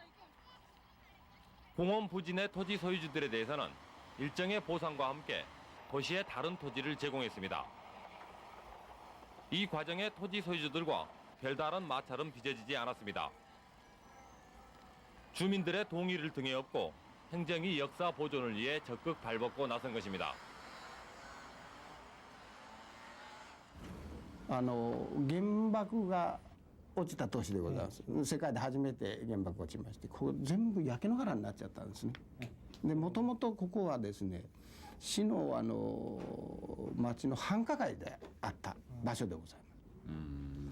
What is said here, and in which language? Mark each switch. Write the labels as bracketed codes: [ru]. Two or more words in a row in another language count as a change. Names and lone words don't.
[ko] 공원 부진의 토지 소유주들에 대해서는 일정의 보상과 함께 도시의 다른 토지를 제공했습니다. 이 과정에 토지 소유주들과 별다른 마찰은 빚어지지 않았습니다. 주민들의 동의를 등에 업고 행정이 역사 보존을 위해 적극 발벗고 나선 것입니다. [ja] 原爆が落ちた年でございます。世界で初めて原爆落ちまして、ここ全部焼け野原になっちゃったんですね。で、もともとここはですね、市の町の繁華街であった場所でございます。